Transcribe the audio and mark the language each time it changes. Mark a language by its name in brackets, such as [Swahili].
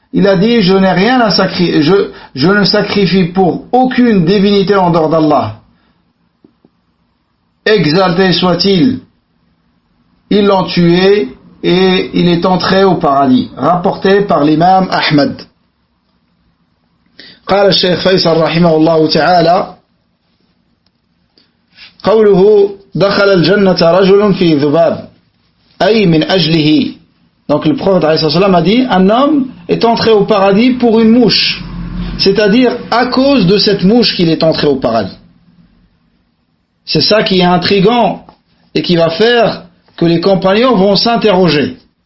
[French] Il a dit: je n'ai rien à sacrifier. Je ne sacrifie pour aucune divinité en dehors d'Allah. Exalté soit-il. Ils l'ont tué et il est entré au paradis. Rapporté par l'imam Ahmad. [Arabic] قال الشيخ فيصل رحمه الله تعالى قوله دخل الجنة رجل في ذباب أي من أجله. [French] Donc le prophète a dit: un homme est entré au paradis pour une mouche, c'est-à-dire à cause de cette mouche qu'il est entré au paradis. C'est ça qui est intriguant et qui va faire que les compagnons vont s'interroger.